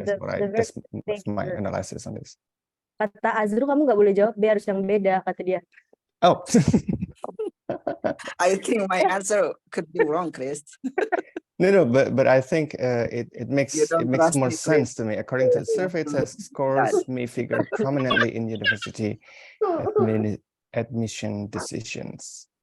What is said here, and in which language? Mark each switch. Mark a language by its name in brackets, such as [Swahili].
[English] that's my analysis on this. [Indonesian] Kata Azru, kamu nggak boleh jawab, dia harus yang beda, kata dia. Oh. [English] I think my answer could be wrong, Chris. No, but I think it makes more sense to me. According to the survey, test scores may figure prominently in university admission decisions.